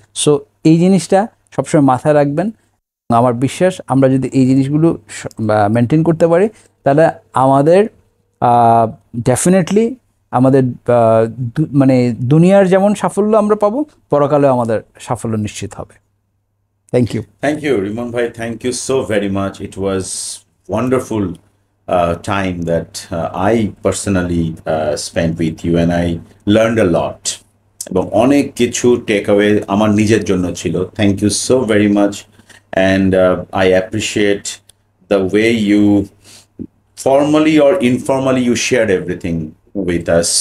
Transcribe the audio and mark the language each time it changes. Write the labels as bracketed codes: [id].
[bn] So এই জিনিসটা সবসময় মাথায় রাখবেন। আমার বিশ্বাস আমরা যদি এই জিনিসগুলো মেনটেন করতে পারি, তাহলে আমাদের ডেফিনেটলি আমাদের মানে দুনিয়ার যেমন সাফল্য আমরা পাবো, পরকালেও আমাদের সাফল্য নিশ্চিত হবে। [en] Thank you. Thank you, Rimon bhai. Thank you so very much. It was wonderful time that I personally spent with you, and I learned a lot. [bn] এবং অনেক কিছু টেক অ্যাওয়ে আমার নিজের জন্য ছিল। [en] Thank you so very much, and I appreciate the way you formally or informally you shared everything with us.